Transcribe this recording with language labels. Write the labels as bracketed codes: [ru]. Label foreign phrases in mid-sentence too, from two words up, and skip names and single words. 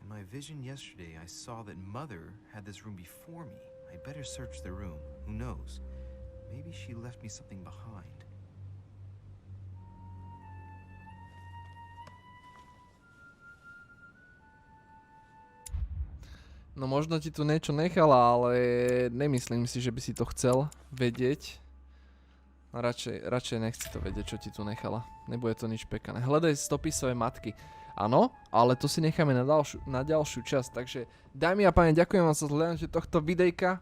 [en] vision yesterday, I saw that Mother had this room before me. I better search the room. Who knows? Maybe she left me something behind. [sk] No možno ti tu niečo nechala, ale nemyslím si, že by si to chcel vedieť. Radšej nechci to vedieť, čo ti tu nechala. Nebude to nič pekané. Hľadaj stopy svojej matky. Áno, ale to si necháme na ďalšiu časť. Takže dámy a páni, ďakujem vám za zhľadnutie tohto videjka.